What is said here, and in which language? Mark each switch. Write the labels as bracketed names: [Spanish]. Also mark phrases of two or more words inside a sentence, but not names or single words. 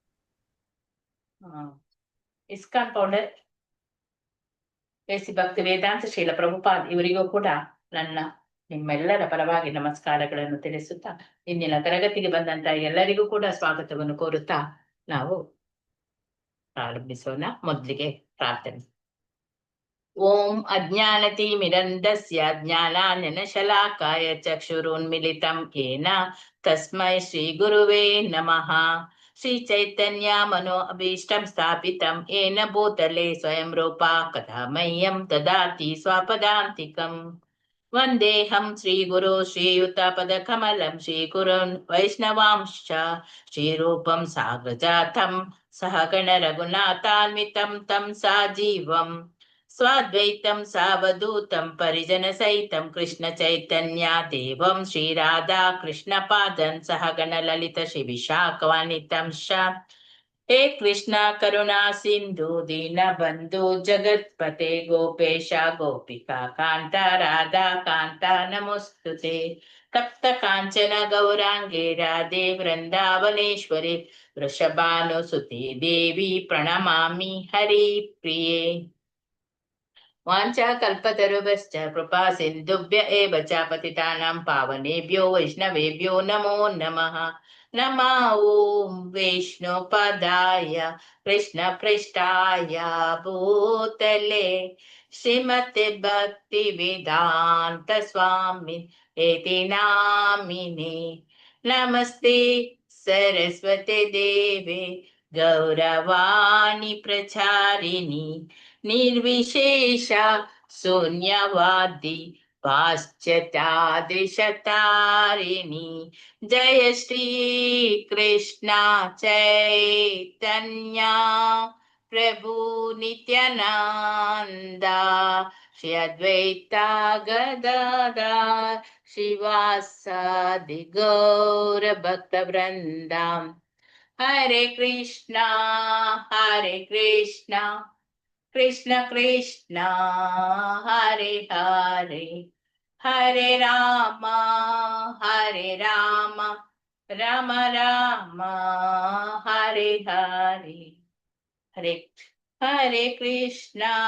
[Kannada] ಇಸ್ಕಾನ್ ಫೌಂಡರ್ ಎಸಿ ಭಕ್ತಿ ವೇದಾಂತ ಶ್ರೀಲ ಪ್ರಭುಪಾದ್ ಇವರಿಗೂ ಕೂಡ ನನ್ನ ನಿಮ್ಮೆಲ್ಲರ ಪರವಾಗಿ ನಮಸ್ಕಾರಗಳನ್ನು ತಿಳಿಸುತ್ತಾ ಇಂದಿನ ತರಗತಿಗೆ ಬಂದಂತ ಎಲ್ಲರಿಗೂ ಕೂಡ ಸ್ವಾಗತವನ್ನು ಕೋರುತ್ತಾ ನಾವು ಪ್ರಾರಂಭಿಸೋಣ. ಮೊದಲಿಗೆ ಪ್ರಾರ್ಥನೆ. [Sanskrit] ಓಂ ಅಜ್ಞಾನತಿಮಿರಂಧಸ್ಯ ಜ್ಞಾನಾನಶಲಾಕಾಯ ಚಕ್ಷುರುನ್ಮಿಲಿತಂ ಯೇನ ತಸ್ಮೈ ಶ್ರೀ ಗುರುವೇ ನಮಃ. ಶ್ರೀ ಚೈತನ್ಯ ಮನೋ ಅಭೀಷ್ಟಂ ಸ್ಥಾಪಿತಂ ಯೇನ ಭೂತಲೆ ಸ್ವಯಂ ರೂಪ ಕಥಾ ಮಹ್ಯಂ ದದಾತಿ ಸ್ವಪದಾಂತಿಕಂ. ವಂದೇಹಂ ಶ್ರೀಗುರು ಶ್ರೀಯುತಪದಕಮಲಂ ಶ್ರೀಗುರುನ್ ವೈಷ್ಣವಾಂಶ್ಚ ಶ್ರೀರೂಪಂ ಸಾಗ್ರಜಾತಂ ಸಹಗಣ ರಘುನಾಥಾನ್ವಿತಂ ತಂ ಸಾಜೀವಂ ಸ್ವಾದ್ವೈತಂ ಸಾವಧೂತಂ ಪರಿಜನ ಸಹಿತಂ ಕೃಷ್ಣ ಚೈತನ್ಯ ದೇವಂ ಶ್ರೀರಾಧಾ ಕೃಷ್ಣ ಪಾದನ್ ಸಹಗಣ ಲಲಿತ ಶ್ರೀ ವಿಶಾಖವಾನ್ವಿತಂ ಶ ಹೇ ಕೃಷ್ಣ ಕರುಣಾ ಸಿಂಧು ದೀನ ಬಂಧು ಜಗತ್ಪತೆ ಗೋಪೇಶ ಗೋಪಿಕಾ ಕಾಂತ ರಾಧಾ ಕಾಂತ ನಮೋಸ್ತುತೆ ತಪ್ತ ಕಾಂಚನ ಗೌರಾಂಗೇ ರಾಧೆ ವೃಂದಾವನೇಶ್ವರಿ ವೃಷಭಾನುಸುತೆ ದೇವಿ ಪ್ರಣಮಾಮಿ ಹರಿ ಪ್ರಿಯೆ ವಾಂಚಾ ಕಲ್ಪತರುಭ್ಯಶ್ಚ ಕೃಪಾ ಸಿಂಧುಭ್ಯ ಏವ ಚ ಪತಿತಾನಾಂ ಪಾವನೇಭ್ಯೋ ವೈಷ್ಣವೇಭ್ಯೋ ನಮೋ ನಮಃ ನಮಃ ಓಂ ವಿಷ್ಣುಪದಾಯ ಕೃಷ್ಣ ಪೃಷ್ಠಾಯ ಭೂತಲೆ ಶ್ರೀಮತಿ ಭಕ್ತಿ ವೇದಾಂತ ಸ್ವಾಮಿ ಏತಿ ನಾಮಿನಿ ನಮಸ್ತೆ ಸರಸ್ವತಿ ದೇವೆ ಗೌರವಾಣಿ ಪ್ರಚಾರಿಣಿ ನಿರ್ವಿಶೇಷ ಶೂನ್ಯವಾದಿ ಪಾಶ್ಚಾತ್ಯಾದಿಶತಾರಿಣಿ ಜಯ ಶ್ರೀ ಕೃಷ್ಣ ಚೈತನ್ಯ ಪ್ರಭು ನಿತ್ಯಾನಂದ ಶ್ರೀ ಅದ್ವೈತ ಗದಾಧರ ಶ್ರೀವಾಸಾದಿ ಗೌರ ಭಕ್ತ ವೃಂದ ಹರೇ ಕೃಷ್ಣ ಕೃಷ್ಣ ಕೃಷ್ಣ ಹರೇ ಹರೇ ಹರೇ ರಾಮ ರಾಮ ರಾಮ ಹರೇ ಹರೇ ಹರೇ ಹರೇ ಕೃಷ್ಣ